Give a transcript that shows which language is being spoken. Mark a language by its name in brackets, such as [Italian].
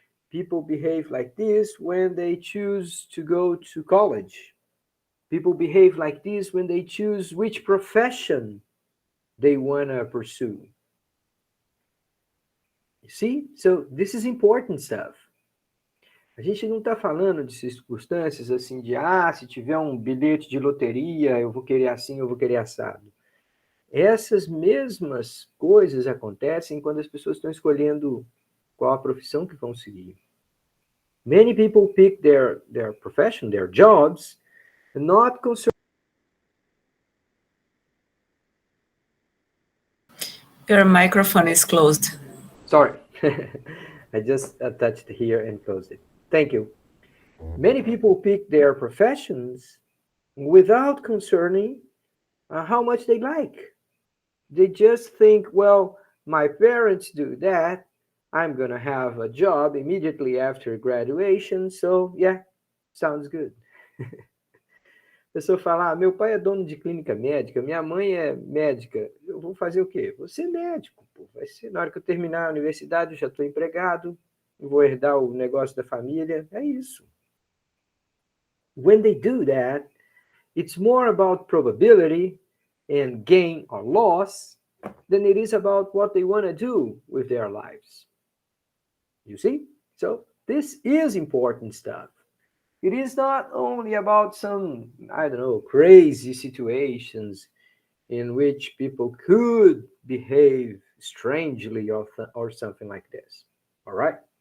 [English] People behave like this when they choose to go to college. People behave like this when they choose which profession they want to pursue. You see? So this is important stuff. [Portuguese] A gente não está falando de circunstâncias assim de, se tiver um bilhete de loteria, eu vou querer assim, eu vou querer assado. Essas mesmas coisas acontecem quando as pessoas estão escolhendo qual a profissão que vão seguir. [English] Many people pick their profession, their jobs, not concerned. Your microphone is closed. Sorry, I just touched here and closed it. Thank you. Many people pick their professions without concerning how much they like. They just think, well, my parents do that. I'm going to have a job immediately after graduation. So, yeah, sounds good. [Portuguese] A pessoa fala, meu pai é dono de clínica médica, minha mãe é médica. Eu vou fazer o quê? Vou ser médico. Pô. Vai ser, na hora que eu terminar a universidade, eu já estou empregado, vou herdar o negócio da família. É isso. [English] When they do that, it's more about probability and gain or loss than it is about what they want to do with their lives. You see? So this is important stuff. It is not only about some, I don't know, crazy situations in which people could behave strangely or something like this. All right?